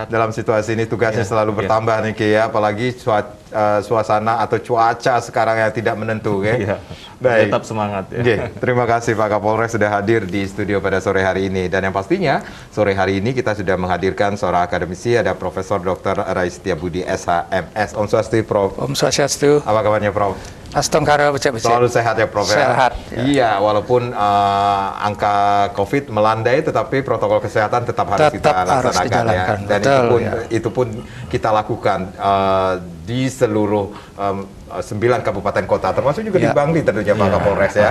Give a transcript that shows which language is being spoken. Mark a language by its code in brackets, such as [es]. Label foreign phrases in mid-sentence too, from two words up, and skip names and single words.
[id] Dalam situasi ini tugasnya selalu bertambah nih Ki ya, apalagi suasana atau cuaca sekarang yang tidak menentu ya. Iya. Baik. Tetap semangat ya. Oke, terima kasih Pak Kapolres sudah hadir di studio pada sore hari ini. Dan yang pastinya sore hari ini kita sudah menghadirkan seorang akademisi, ada Profesor Dr. Rai Setiabudi SHMS. [ban] Om Swastiastu, [id] Prof. [ban] Om Swastiastu. [id] Apa kabarnya Prof? [ban] Astongkara becek-becek. [id] Selalu sehat ya Prof? Sehat. Ya? Iya, walaupun angka COVID melandai, tetapi protokol kesehatan tetap harus kita laksanakan ya. Dan betul, itu pun kita lakukan di seluruh 9 kabupaten kota, termasuk juga di Bangli tentunya Pak Kapolres ya.